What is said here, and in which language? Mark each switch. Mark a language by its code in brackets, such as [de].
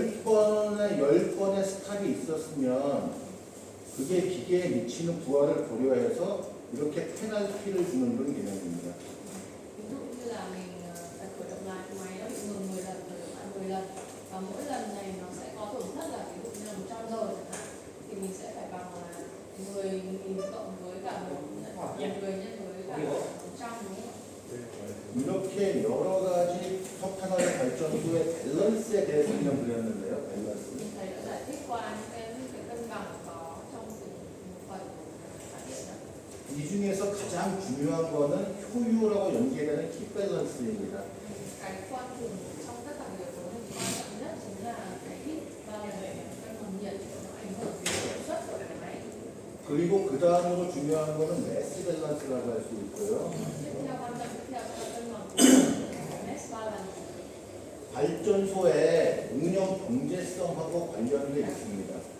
[ko] 10번의 스탑이 있었으면 그게 기계에 미치는 부하를 고려해서 이렇게 페널티를 주는 그런 개념입니다. [vi] Ví dụ như là mình phải khởi động lại máy nó bị ngừng 10 lần, khởi động lại 10 lần và mỗi lần này nó sẽ có tổn thất là ví dụ như là 100 giờ chẳng hạn, thì mình sẽ phải bằng là 10.000 cộng với cả 10 nhân với cả 100 đúng không ạ? [ko] 이렇게 여러 가지 석탄화력 발전소의 밸런스에 대해서 그냥 그렸는데요. 밸런스. [vi] Thầy đã giải thích qua những cái cân bằng có trong từng một phần của phát điện ạ. [ko] 이 중에서 가장 중요한 거는 효율하고 연계되는 키 밸런스입니다. [vi] Cái quan trọng trong tất cả những yếu tố này quan trọng nhất chính là cái heat balance, cân bằng nhiệt, nó ảnh hưởng đến hiệu suất của cái máy. [ko] 그리고 그 다음으로 중요한 거는 매스 밸런스라고 할 수 있고요. [vi] Tiếp theo quan trọng tiếp theo là cân bằng của mass balance. [ko] 발전소의 운영 경제성하고 관련돼 있습니다.